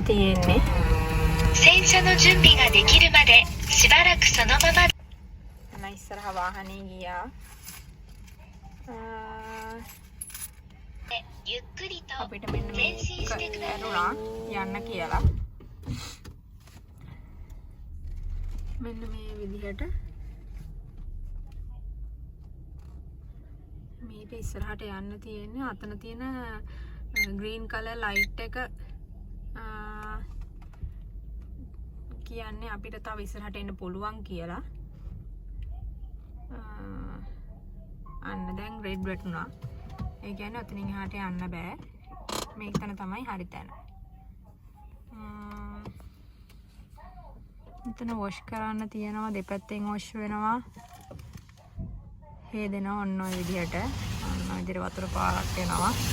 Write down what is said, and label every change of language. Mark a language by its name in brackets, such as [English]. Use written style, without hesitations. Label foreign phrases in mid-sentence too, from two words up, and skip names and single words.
[Sinhala] තියෙන්නේ [Japanese] 洗車の準備ができるまでしばらくそのまま [Sinhala] ඉස්සරහ වාහනේ ගියා [Japanese] ゆっくりと前進してください [Sinhala] යන්න කියලා මෙන්න මේ විදිහට මේක ඉස්සරහට යන්න තියෙන්නේ අතන තියෙන [English] green color light [Sinhala] එක කියන්නේ අපිට තව ඉස්සරහට එන්න පුළුවන් කියලා අන්න දැන් red වැටුණා ඒ කියන්නේ අතනින් එහාට යන්න බෑ මේක තන තමයි හරි තැන මෙතන wash කරන්න තියෙනවා දෙපැත්තෙන් wash වෙනවා හේදෙනවා ඔන්න ඔය විදිහට ඔන්න ඔය විදිහට වතුර පාරක් එනවා